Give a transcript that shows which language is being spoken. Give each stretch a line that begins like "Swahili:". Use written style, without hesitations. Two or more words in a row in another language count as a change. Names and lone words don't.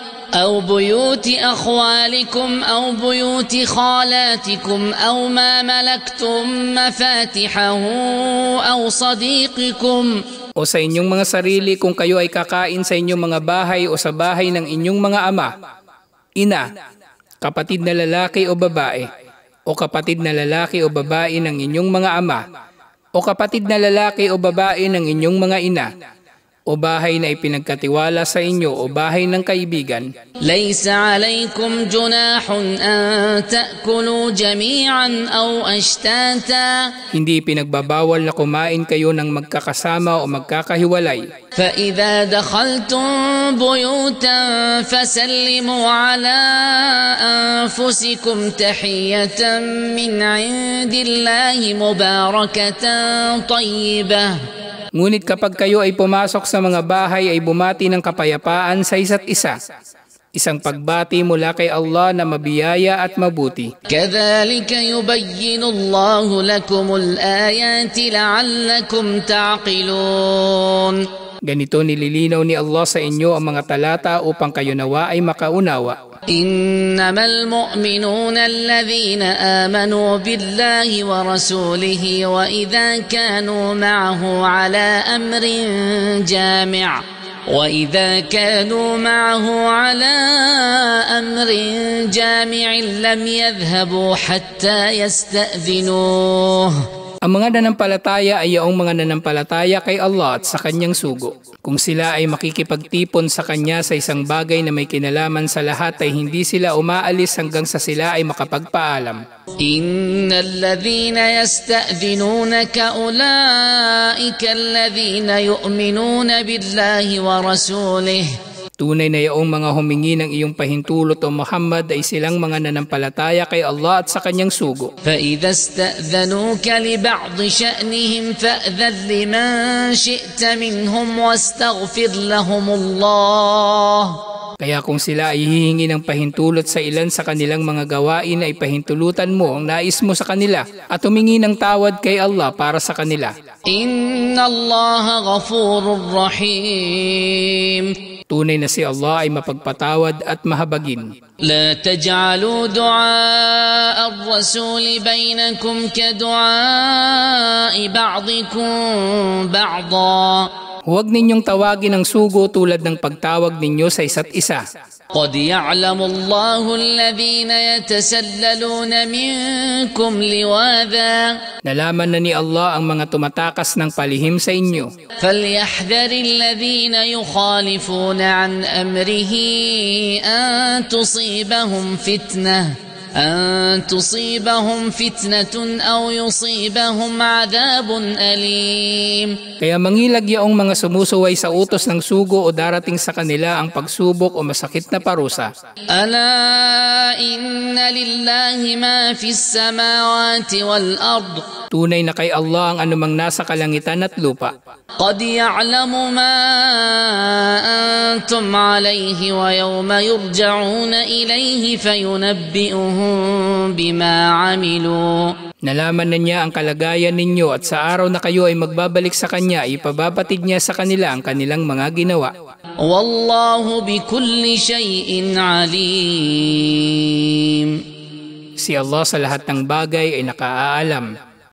Arabic: أو بيوت خالاتكم أو ما ملكتم مفاتحه أو صديقكم.
Filipino: O sa inyong mga sarili kung kayo ay kakain sa inyong mga bahay o sa bahay ng inyong mga ama, ina, kapatid na lalaki o babae, o kapatid na lalaki o babae ng inyong mga ama, o kapatid na lalaki o babae ng inyong mga ina, o bahay na ipinagkatiwala sa inyo o bahay ng kaibigan.
Arabic: ليس عليكم جناح أن تأكلوا جميعا أو أشتاتا.
Filipino: Hindi pinagbabawal na kumain kayo ng magkakasama o magkakahiwalay.
Arabic: فإذا دخلتم بيوتا فسلموا على أنفسكم تحية من عند الله مباركة طيبة.
Filipino: Ngunit kapag kayo ay pumasok sa mga bahay ay bumati ng kapayapaan sa isa't isa. Isang pagbati mula kay Allah na mabiyaya at mabuti.
Arabic: كذلك يبين الله لكم الآيات لعلكم تعقلون.
Filipino: Ganito nililinaw ni Allah sa inyo ang mga talata upang kayo nawa ay makaunawa.
Arabic: إنما المؤمنون الذين آمنوا بالله ورسوله وإذا كانوا معه على أمر جامع لم يذهبوا حتى يستأذنوه
Filipino: Ang mga nanampalataya ay yaong mga nanampalataya kay Allah at sa kanyang sugo. Kung sila ay makikipagtipon sa kanya sa isang bagay na may kinalaman sa lahat ay hindi sila umaalis hanggang sa sila ay makapagpaalam.
Arabic: إن الذين يستأذنونك أولئك الذين يؤمنون بالله ورسوله.
Filipino: Tunay na yaong mga humingi ng iyong pahintulot o Muhammad ay silang mga nanampalataya kay Allah at sa kanyang sugo.
Arabic: فَإِذَا اسْتَأْذَنُوكَ لِبَعْضِ شَأْنِهِمْ فَأْذَنْ لِمَنْ شِئْتَ مِنْهُمْ وَاسْتَغْفِرْ لَهُمُ اللَّهَ.
Filipino: Kaya kung sila ay hihingi ng pahintulot sa ilan sa kanilang mga gawain ay pahintulutan mo ang nais mo sa kanila at humingi ng tawad kay Allah para sa kanila.
Arabic: إن الله غفور رحيم.
Filipino: Tunay na si Allah ay mapagpatawad at mahabagin.
Arabic: لا تجعلوا دعاء الرسول بينكم كدعاء بعضكم بعضا.
Filipino: Huwag ninyong tawagin ang sugo tulad ng pagtawag ninyo sa isa't isa.
Arabic: قد يعلم الله الذين يتسللون منكم لواذا.
Filipino: Nalaman na ni Allah ang mga tumatakas ng palihim sa inyo.
Arabic: فَلْيَحْذَرِ الَّذِينَ يُخَالِفُونَ عَنْ أَمْرِهِ أَن تُصِيبَهُمْ فِتْنَةٌ أَوْ يُصِيبَهُمْ عَذَابٌ أَلِيمٌ.
Filipino: Kaya mangilag yaong mga sumusuway sa utos ng sugo o darating sa kanila ang pagsubok o masakit na parusa.
Arabic: أَلَا إِنَّ لِلَّهِ مَا فِي السَّمَاوَاتِ وَالْأَرْضِ.
Filipino: Tunay na kay Allah ang anumang nasa kalangitan at lupa.
Arabic: قَدْ يَعْلَمُ مَا أَنْتُمْ عَلَيْهِ وَيَوْمَ يُرْجَعُونَ إِلَيْهِ فَيُنَبِّئُهُم بِمَا عَمِلُوا.
Filipino: Nalaman na niya ang kalagayan ninyo at sa araw na kayo ay magbabalik sa kanya, ipababatid niya sa kanila ang kanilang mga ginawa.
Arabic: وَاللَّهُ بِكُلِّ شَيْءٍ عَلِيمٌ.
Filipino: Si Allah sa lahat ng bagay ay nakaaalam.